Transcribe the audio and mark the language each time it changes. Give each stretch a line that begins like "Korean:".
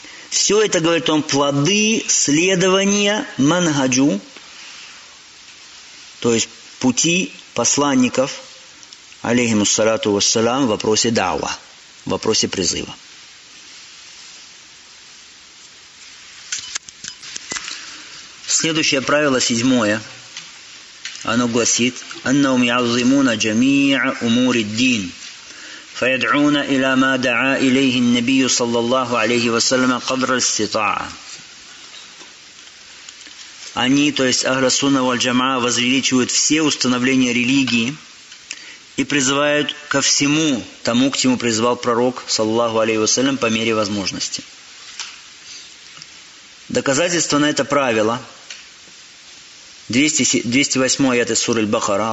Russian: Все это, говорит он, плоды следования манхаджу, то есть пути посланников, алейхиму ассалату вассалям, в вопросе дава, в вопросе призыва. Следующее правило, седьмое, оно гласит:
Arabic: «Аннаум яззимуна джамия умури ддин». فيدعون إلى ما دعا إليه النبي صلى الله عليه وسلم قدر الاستطاعة.
Russian: Они, то есть Ахля Сунна валь Джамаа, возвеличивают все установления религии и призывают ко всему тому, к чему призывал пророк саллаллаху алейхи вассалям, по мере возможности. Доказательство на это правило 208 аят из суры Аль-Бахара.